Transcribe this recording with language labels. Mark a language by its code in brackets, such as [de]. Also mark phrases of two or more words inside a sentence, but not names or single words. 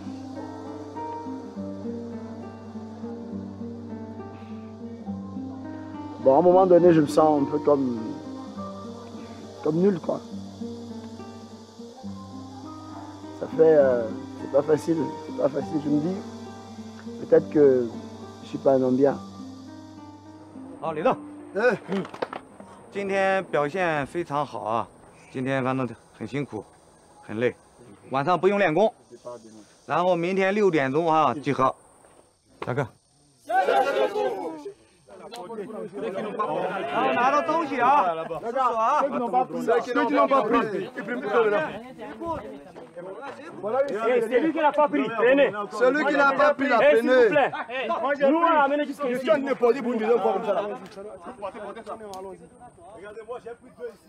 [fr] Bon, à un moment donné, je me sens un peu comme nul, quoi. Ça fait... c'est pas facile, je me dis, peut-être que je suis pas un homme bien. [zh] 好，李正。今天表现非常好啊！今天反正很辛苦，很累，晚上不用练功，然后明天6点钟啊集合。下课。然后拿到东西啊，那个啊， [fr] ceux qui n'ont pas pris, ils prennent plus là. C'est lui qui n'a pas pris, prenez. Celui qui n'a pas pris, la S'il vous prenez. plaît. Nous, on l'a amené jusqu'ici. Je ne pas dit pour une deuxième fois comme ça. Là. Regardez-moi, j'ai plus de deux ici.